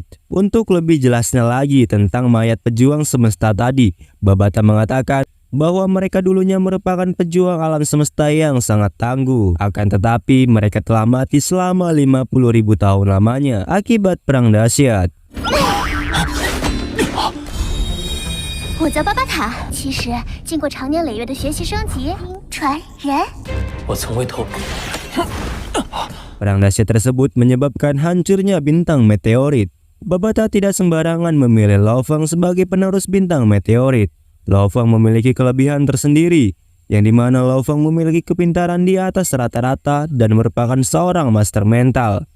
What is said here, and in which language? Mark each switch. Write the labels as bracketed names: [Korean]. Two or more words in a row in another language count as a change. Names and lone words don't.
[Indonesian] Untuk lebih jelasnya lagi tentang mayat pejuang semesta tadi, Babata mengatakan bahwa mereka dulunya merupakan pejuang alam semesta yang sangat tangguh. Akan tetapi mereka telah mati selama 50.000 tahun lamanya akibat perang dahsyat. [Chinese] 我叫巴巴塔，其实经过长年累月的学习升级，传人。我从未透露。 [Indonesian] Perang dahsyat tersebut menyebabkan hancurnya bintang meteorit. Babata tidak sembarangan memilih Lao Feng sebagai penerus bintang meteorit. Lao Feng memiliki kelebihan tersendiri, yang dimana Lao Feng memiliki kepintaran di atas rata-rata dan merupakan seorang master mental.